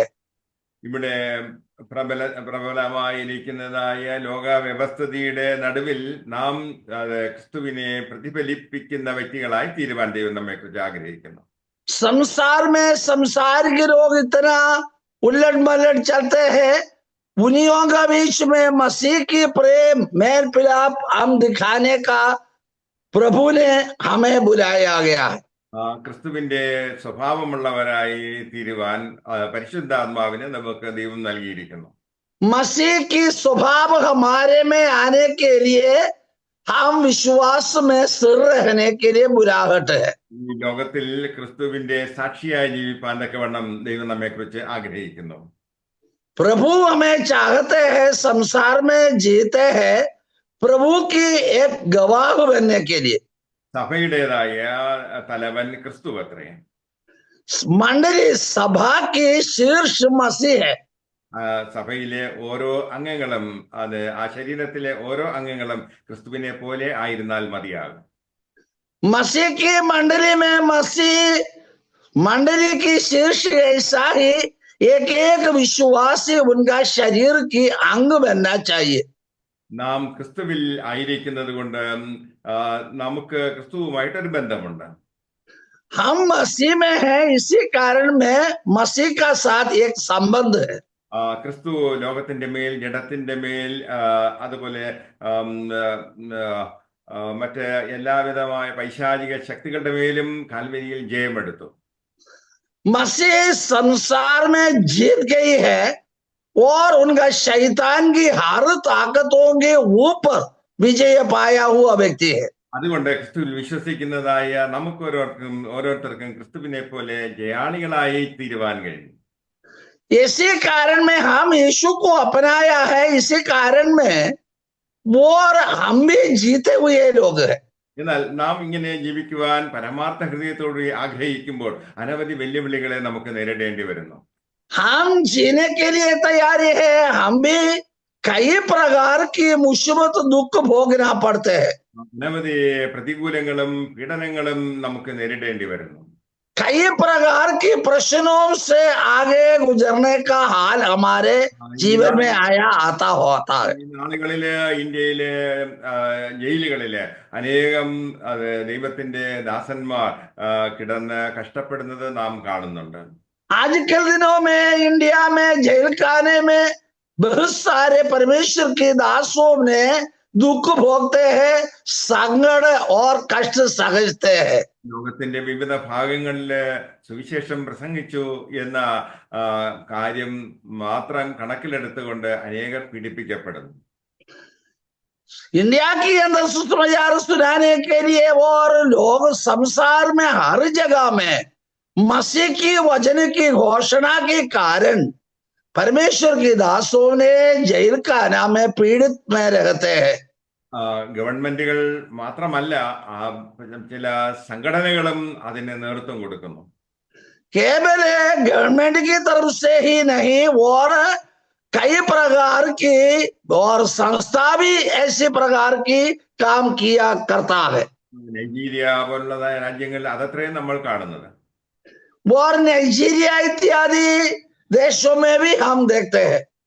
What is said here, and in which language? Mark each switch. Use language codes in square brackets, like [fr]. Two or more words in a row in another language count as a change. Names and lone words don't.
[ml] ഇവിടെ പ്രബലമായിരിക്കുന്നതായ ലോക വ്യവസ്ഥിതിയുടെ നടുവിൽ നാം ക്രിസ്തുവിനെ പ്രതിഫലിപ്പിക്കുന്ന വ്യക്തികളായി തീരുവാൻ ദൈവം നമ്മെ കുറിച്ച് ആഗ്രഹിക്കുന്നു. [hi] संसार में संसार के लोग इतना उलट मलट चलते हैं, उन्हीं का बीच में मसीह की प्रेम मेल मिलाप हम दिखाने का प्रभु ने हमें बुलाया गया है। [ml] ക്രിസ്തുവിന്റെ സ്വഭാവമുള്ളവരായി തീരുവാൻ പരിശുദ്ധാത്മാവിനെ നമുക്ക് ദൈവം നൽകിയിരിക്കുന്നു. [hi] मसीह की स्वभाव हमारे में आने के लिए हम विश्वास में स्थिर रहने के लिए बुलाहट है। [ml] ഈ ലോകത്തിൽ ക്രിസ്തുവിന്റെ സാക്ഷിയായി ജീവിപ്പാൻ തക്കവണ്ണം ദൈവം നമ്മെ കുറിച്ച് ആഗ്രഹിക്കുന്നു. [hi] प्रभु हमें चाहते हैं, संसार में जीते हैं प्रभु की एक गवाह बनने के लिए। [ml] സഭയുടേതായ തലവൻ ക്രിസ്തു അത്രേ. [hi] मंडली सभा की शीर्ष मसीह है। [ml] സഭയിലെ ഓരോ അംഗങ്ങളും ആ ശരീരത്തിലെ ഓരോ അംഗങ്ങളും ക്രിസ്തുവിനെ പോലെ ആയിരുന്നാൽ മതിയാകും. [hi] मसीह की मंडली में मसीह मंडली की शीर्ष ऐसा ही एक एक विश्वासी उनका शरीर की अंग बनना चाहिए। [ml] നാം ക്രിസ്തുവിൽ ആയിരിക്കുന്നത് കൊണ്ട് നമുക്ക് ക്രിസ്തുവുമായിട്ടൊരു ബന്ധമുണ്ട്. [hi] हम मसीह में हैं, इसी कारण में मसीह का साथ एक संबंध है। [ml] ക്രിസ്തു ലോകത്തിന്റെ മേൽ, ജഡത്തിന്റെ മേൽ, അതുപോലെ മറ്റ് എല്ലാവിധമായ പൈശാചിക ശക്തികളുടെ മേലും കാൽവരിയിൽ ജയമെടുത്തു. [hi] मसीह संसार में जीत गई है और उनका शैतान की हर ताकतों के ऊपर विजय पाया हुआ व्यक्ति है। [ml] അതുകൊണ്ട് ക്രിസ്തുവിൽ വിശ്വസിക്കുന്നതായ നമുക്ക് ഓരോരുത്തർക്കും ക്രിസ്തുവിനെ പോലെ ജയാളികളായി തീരുവാൻ കഴിയും. [hi] इसी कारण में हम यीशु को अपनाया है, इसी कारण में वो और हम भी जीते हुए लोग हैं। [ml] എന്നാൽ നാം ഇങ്ങനെ ജീവിക്കുവാൻ പരമാർത്ഥ ഹൃദയത്തോട് ആഗ്രഹിക്കുമ്പോൾ അനവധി വെല്ലുവിളികളെ നമുക്ക് നേരിടേണ്ടി വരുന്നു. [hi] हम जीने के लिए तैयार है, हम भी कई प्रकार की मुसीबत दुख भोगना पड़ते हैं। [ml] അനവധി പ്രതികൂലങ്ങളും പീഡനങ്ങളും നമുക്ക് നേരിടേണ്ടി വരുന്നു. [hi] कई प्रकार की प्रश्नों से आगे गुजरने का हाल हमारे जीवन में आता होता है। [ml] ഈ നാളുകളില് ഇന്ത്യയിലെ ജയിലുകളില് അനേകം ദൈവത്തിന്റെ ദാസന്മാർ കിടന്ന് കഷ്ടപ്പെടുന്നത് നാം കാണുന്നുണ്ട്. [hi] आजकल दिनों में इंडिया में जेल खाने में बहुत सारे परमेश्वर के दासों ने दुख भोगते हैं, संकट और कष्ट सहते हैं। [ml] ലോകത്തിന്റെ വിവിധ ഭാഗങ്ങളില് സുവിശേഷം പ്രസംഗിച്ചു എന്ന കാര്യം മാത്രം കണക്കിലെടുത്തുകൊണ്ട് അനേകർ പീഡിപ്പിക്കപ്പെടുന്നു. [hi] इंडिया के अंदर सुसमाचार सुनाने के लिए और लोग संसार में हर जगह में मसीह की वचन की घोषणा के कारण परमेश्वर के दासों ने जेल खाना में पीड़ित में रहते हैं। [ml] ഗവൺമെന്റുകൾ മാത്രമല്ല, ചില സംഘടനകളും അതിന് നേതൃത്വം കൊടുക്കുന്നു. [hi] केवल गवर्नमेंट की तरफ से ही नहीं और कई प्रकार की और संस्था भी ऐसी प्रकार की काम किया करता है। [ml] നൈജീരിയ പോലുള്ള രാജ്യങ്ങളിൽ അതത്രയും നമ്മൾ കാണുന്നത്. [hi] और नाइजीरिया इत्यादि देशों में भी हम देखते हैं।